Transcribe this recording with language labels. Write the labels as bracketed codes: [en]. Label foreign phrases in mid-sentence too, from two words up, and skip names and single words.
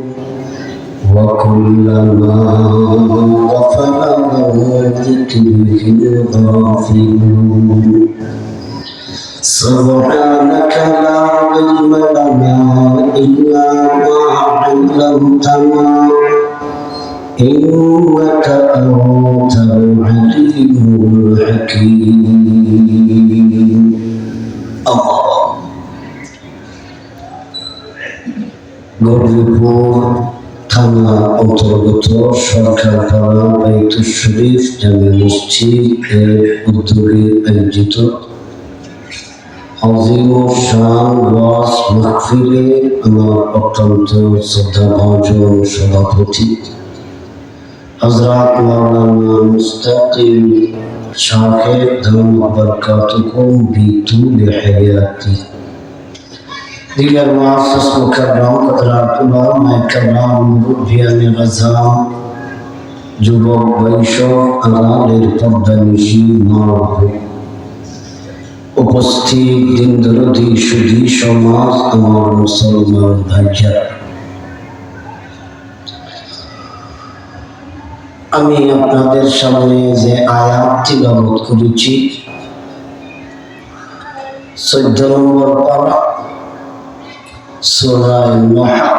[ar] وكلما غفل عن ذكره الغافلون سبحانك لا علم لنا إلا ما علمتنا إنك أنت العليم [bn] الحكيم গরিবপুর থানা অন্তর্গত সরকারপাড়া বাইতুল শরীফ জামে মসজিদ এর উদ্যোগে আয়োজিত আজিম শান ওয়াজ মাহফিলে আমার অত্যন্ত শ্রদ্ধাভাজন সভাপতি হযরত মাওলানা মুস্তাকিম শাহেদ [ar] دامت بركاتهم بطول حياته [ur] دیگر معزز مکرم حضرات علماء کرام [bn] মুরব্বিয়ান আযম যুবক বৈষব আড়ালের পর্দানিশী মা উপস্থিত দিন দরদি সুধী সমাজ আমার মুসলমান ভাইরা আমি আপনাদের সামনে যে আয়াত তিলাওয়াত করেছি 14 নম্বর পারা সূরা নূহ